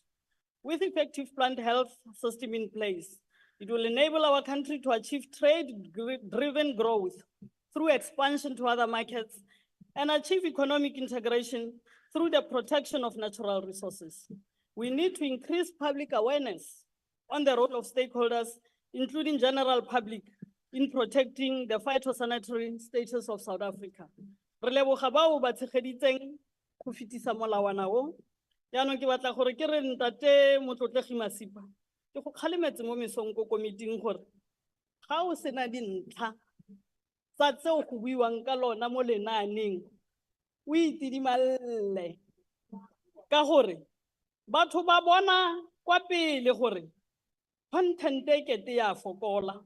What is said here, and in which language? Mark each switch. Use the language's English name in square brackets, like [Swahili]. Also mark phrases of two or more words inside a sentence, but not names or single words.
[English] With effective plant health system in place, it will enable our country to achieve trade-driven growth through expansion to other markets and achieve economic integration through the protection of natural resources. We need to increase public awareness on the role of stakeholders, including general public, in protecting the phytosanitary status of South Africa. [Tswana] Re leboga bao ba tshegeditseng go fetisa molawana o. Jaanong ke batla gore ke re ntate Motlotlegi Masipa, ke go kgalemetse mo mesong ko komiting gore ga o sena dintlha tsa tseo go buiwang ka lona mo lenaaneng o itidimalle, ka gore batho ba bona kwa pele gore content e kete ya fokola.